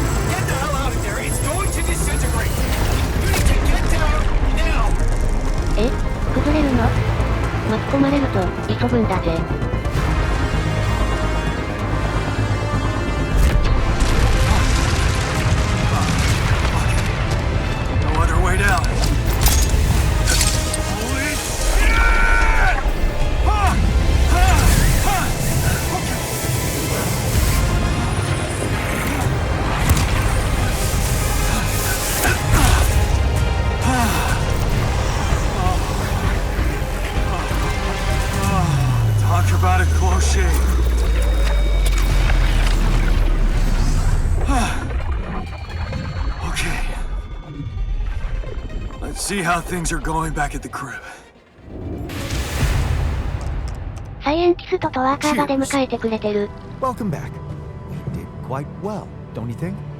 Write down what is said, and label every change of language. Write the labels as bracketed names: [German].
[English] Get the hell out of there. It's going to disintegrate. You need to get down now. [Japanese] え？崩れるの？巻き込まれるぞ、急ぐんだぜ。 [English] No other way down. Holy shit! Talk about a close shave. Okay. Let's see how things are going back at the crib. [Japanese] サイエンティストとワーカーが出迎えてくれてる。 [English] Welcome back. We did quite well, don't you think?